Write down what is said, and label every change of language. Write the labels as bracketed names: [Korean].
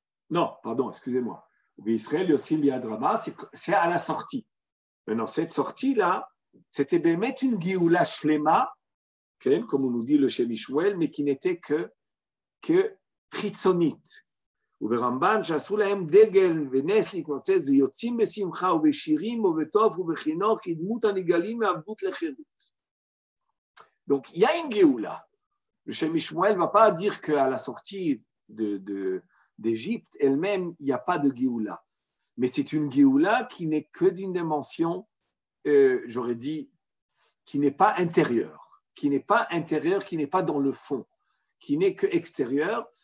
[French] Non, pardon, excusez-moi. Israël [Hebrew] Yotzim Biad Rama, [French] c'est à la sortie. Maintenant, cette sortie-là, c'était mettre une Géoula Shlema, comme on nous dit le Shem Shmuel, mais qui n'était que chitzonite. [Hebrew] וברמב"ן שעשו להם דגל ונס להתנוצץ ויוצאים בשמחה ובשירים ובטוב ובחינוך כדמות הנגאלים מעבדות לחירות. [French] Donc, il y a une Géoula. Le Shem Shmuel ne va pas dire qu'à la sortie d'Égypte elle-même, il n'y a pas de Géoula. Mais c'est une Géoula qui n'est que d'une dimension, j'aurais dit, qui n'est pas intérieure, qui n'est pas dans le fond, qui n'est que extérieure.